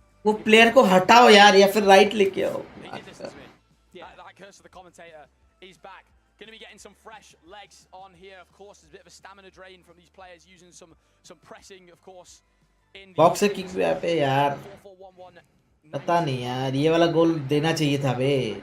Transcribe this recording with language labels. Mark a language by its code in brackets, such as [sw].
[hi] वो प्लेयर को हटाओ यार या फिर राइट लेके आओ. [en] That curse of the commentator is back. Going to be getting some fresh legs on here. Of course, there's a bit of a stamina drain from these players using some pressing, of course. [hi] Box से kick पे यार. पता नहीं यार ये वाला गोल देना चाहिए था बे.